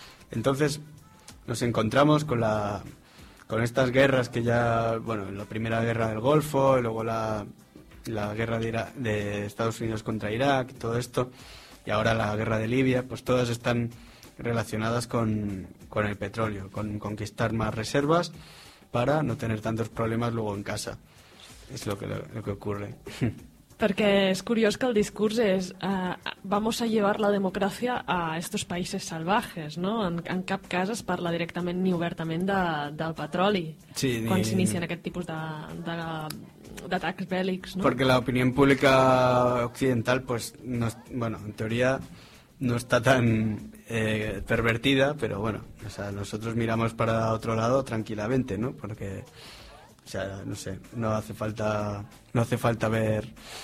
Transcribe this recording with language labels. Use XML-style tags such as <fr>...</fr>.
<es>Entonces nos encontramos con estas guerras que ya, bueno, la primera guerra del Golfo y luego la guerra de Estados Unidos contra Irak y todo esto, y ahora la guerra de Libia, pues todas están relacionadas con el petróleo, con conquistar más reservas para no tener tantos problemas luego en casa. Es lo que ocurre. Porque es curioso que el discurso es vamos a llevar la democracia a estos países salvajes, ¿no?</es> <ca>En cap cas es parla directamente ni obertament del petroli. Sí, quan s'inicien aquest tipus d'atacs bèl·lics, ¿no?</ca> <es>Porque la opinión pública occidental, pues, no es, bueno, en teoría no está tan pervertida, pero bueno, o sea, nosotros miramos para otro lado tranquilamente, ¿no? Porque, o sea, no sé, no hace falta ver</es>